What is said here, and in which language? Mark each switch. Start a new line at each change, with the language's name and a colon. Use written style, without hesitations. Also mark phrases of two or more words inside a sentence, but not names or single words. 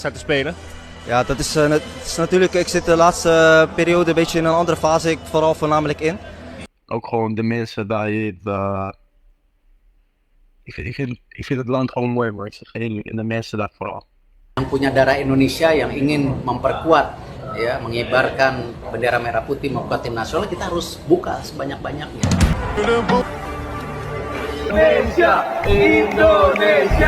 Dutch: te spelen? Ja, dat is natuurlijk, ik zit de laatste periode een beetje in een andere fase, ik vooral voornamelijk in. Ook gewoon de mensen daar hier. Ik vind het land gewoon mooi, maar ik zeg eerlijk, en de mensen daar vooral.
Indonesian: Yang punya darah Indonesia yang ingin memperkuat, ya, mengibarkan bendera merah putih memperkuat tim nasional, kita harus buka sebanyak-banyaknya. Indonesia! Indonesia!